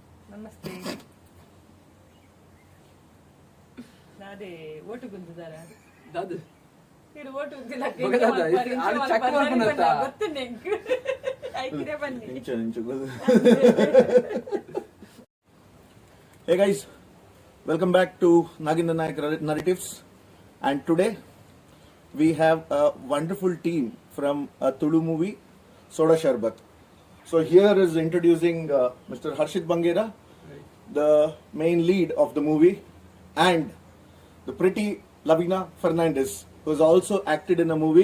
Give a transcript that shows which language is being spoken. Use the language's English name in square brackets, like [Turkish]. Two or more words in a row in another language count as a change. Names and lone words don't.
[Tulu] ನಮಸ್ತೆ. ಅದೇ ಓಟು ಗುಂತಿದಾರ ದಾದು ಇದು ಓಟು ಗುಂತಿಲ್ಲ ಗೊತ್ತು ನೆಂಕು ಐಕಿದೆ ಬನ್ನಿ. [English] Hey guys, welcome back to Naginda Nayak Narratives, and today we have a wonderful team from a Tulu movie, Soda Sharbat. So here is introducing Mr. Harshit Bangera, the main lead of the movie, and the pretty Lavina Fernandez, who has also acted in a movie.